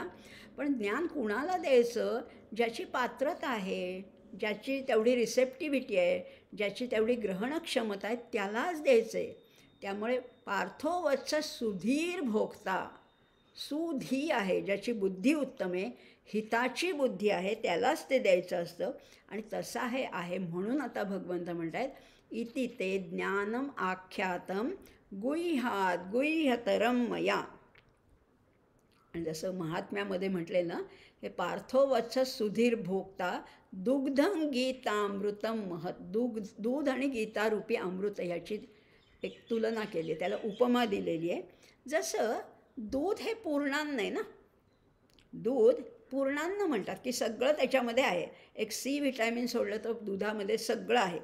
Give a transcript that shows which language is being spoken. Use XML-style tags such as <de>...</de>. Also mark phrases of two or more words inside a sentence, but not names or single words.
<mr>पण ज्ञान कुणाला द्यायचं? ज्याची पात्रता आहे, ज्याची तेवढी रिसेप्टिव्हिटी आहे, ज्याची तेवढी ग्रहणक्षमता आहे, त्यालाच द्यायचं आहे.</mr> <sa>त्यामुळे पार्थो वत्स सुधीर भोगता.</sa> <mr>सुधी आहे, ज्याची बुद्धी उत्तम आहे, हिताची बुद्धी आहे, त्यालाच ते द्यायचं असतं. आणि तसं हे आहे म्हणून आता भगवंत म्हणत आहेत,</mr> <sa>इति ते ज्ञानम आख्यातम गुह्यात गुह्यतरम मया.</sa> <mr>आणि जसं महात्म्यामध्ये म्हटले ना,</mr> <sa>हे पार्थो वत्स सुधीर भोगता दुग्धम गीतामृतम महत.</sa> <mr>दूध आणि गीतारूपी अमृत ह्याची एक तुलना केली, त्याला उपमा दिलेली आहे. जसं दूध हे पूर्णान्न आहे ना, दूध पूर्णान्न म्हणतात की सगळं त्याच्यामध्ये आहे. एक</mr> <en>C vitamin</en> <mr>सोडलं तर दुधामध्ये सगळं आहे.</mr>